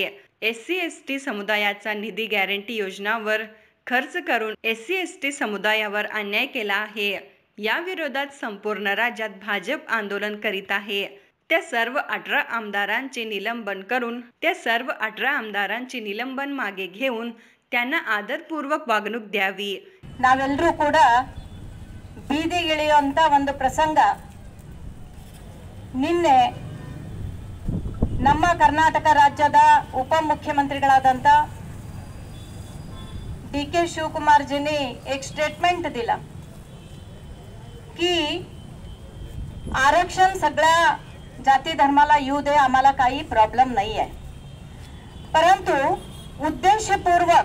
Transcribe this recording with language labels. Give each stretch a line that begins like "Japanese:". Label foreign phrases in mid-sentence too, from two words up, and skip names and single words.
Marathi: SC/ST समुदायाचा निधी गॅरंटी योजनांवर खर्च करून SC/ST समुदायावर अन्याय केला आहे. या विरोधात संपूर्ण राज्यात भाजप आंदोलन करीत आहे. त्या सर्व 18 आमदारांचे निलंबन मागे घेऊन त्यांना आदरपूर्वक वागणूक द्यावी.
Kannada: ನಾವೆಲ್ಲರೂ ಕೂಡ ಬೀದಿಗಿಳಿಯುವಂತ ಒಂದು ಪ್ರಸಂಗ ನಿನ್ನೆ ನಮ್ಮ ಕರ್ನಾಟಕ ರಾಜ್ಯದ उपमुख्यमंत्रीಗಳಾದಂತ डी.के.
Marathi: शिवकुमार जींनी एक स्टेटमेंट दिला की आरक्षण सगळ्या जाती धर्माला येऊ दे, आम्हाला काही प्रॉब्लेम नाही आहे, परंतु उद्देशपूर्वक